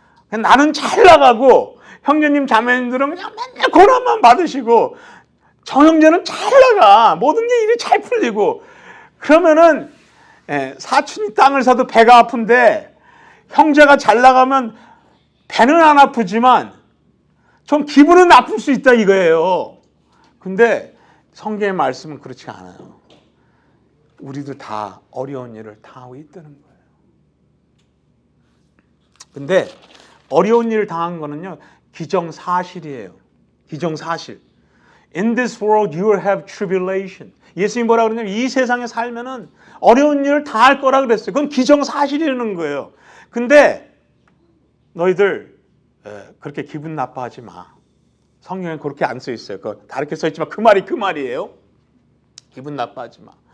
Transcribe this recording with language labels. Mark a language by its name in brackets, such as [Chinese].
[Korean] 나는 잘 나가고 형제님 자매님들은 그냥 맨날 고난만 받으시고 저 형제는 잘 나가 모든 게 일이 잘 풀리고 그러면은 사촌이 땅을 사도 배가 아픈데 형제가 잘 나가면 배는 안 아프지만 좀 기분은 나쁠 수 있다 이거예요. 근데 성경의 말씀은 그렇지 않아요. 우리도 다 어려운 일을 당하고 있다는 거예요. 근데 어려운 일을 당한 거는요 기정사실이에요. 기정사실. [English] In this world you will have tribulation. [Korean] 예수님이 뭐라 그러냐면 이 세상에 살면은 어려운 일을 당할 거라 그랬어요. 그건 기정사실이라는 거예요. 근데 너희들 그렇게 기분 나빠하지 마. 성경에 그렇게 안 써 있어요. 다르게 써 있지만 그 말이 그 말이에요. 기분 나빠하지 마.